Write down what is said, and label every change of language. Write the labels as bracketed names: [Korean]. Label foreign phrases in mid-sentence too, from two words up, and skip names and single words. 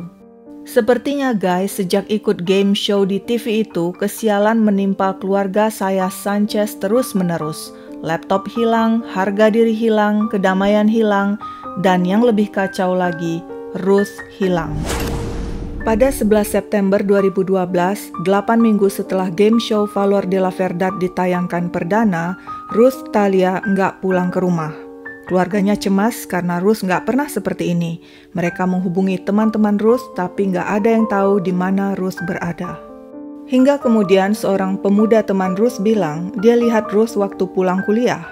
[Indonesian] Sepertinya guys, sejak ikut [English] game show [Indonesian] di TV itu, kesialan menimpa keluarga saya Sanchez terus-menerus. Laptop hilang, harga diri hilang, kedamaian hilang, dan yang lebih kacau lagi, Ruth hilang. Pada 11 September 2012, 8 minggu setelah [English] game show [Indonesian] Valor de la Verdad ditayangkan perdana, Ruth Thalia nggak pulang ke rumah. Keluarganya cemas karena Ruth nggak pernah seperti ini. Mereka menghubungi teman-teman Ruth, tapi nggak ada yang tahu di mana Ruth berada. Hingga kemudian seorang pemuda teman Ruth bilang dia lihat Ruth waktu pulang kuliah.